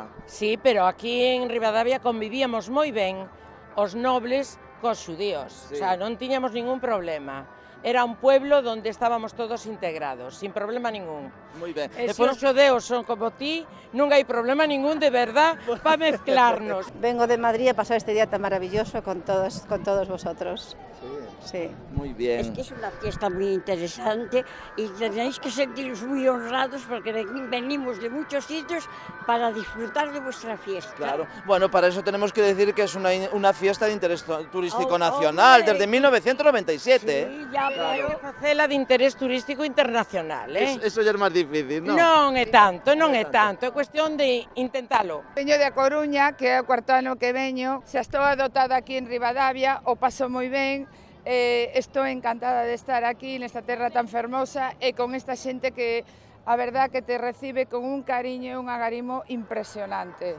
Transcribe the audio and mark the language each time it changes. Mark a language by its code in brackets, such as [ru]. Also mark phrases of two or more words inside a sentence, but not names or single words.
[gl] Sí, pero aquí en Ribadavia convivíamos moi ben os nobles cos xudíos, Sí. [es] o sea, [gl] non tiñamos ningún problema. [es] Era un pueblo donde estábamos todos integrados, sin problema ningún. [gl] Moi ben. E se os xudeos son como ti, non hai problema ningún [es] de verdad [gl] para mezclarnos. [es] Vengo de Madrid a pasar este día tan maravilloso con todos vosotros. Sí. Muy bien. Es que es una fiesta muy interesante y tenéis que sentiros muy honrados porque venimos de muchos sitios para disfrutar de vuestra fiesta. Claro. Bueno, para eso tenemos que decir que es una fiesta de interés turístico nacional desde 1997. Sí, ya, Claro, facela de interés turístico internacional, Eso ya es más difícil, ¿no? [gl] Non é tanto, é cuestión de intentalo. Veño de A Coruña, que é o cuarto ano que veño. Xa estou adotada aquí en Ribadavia, o paso moi ben. Estou encantada de estar aquí nesta terra tan fermosa e con esta xente que a verdad que te recibe con un cariño e un agarimo impresionante.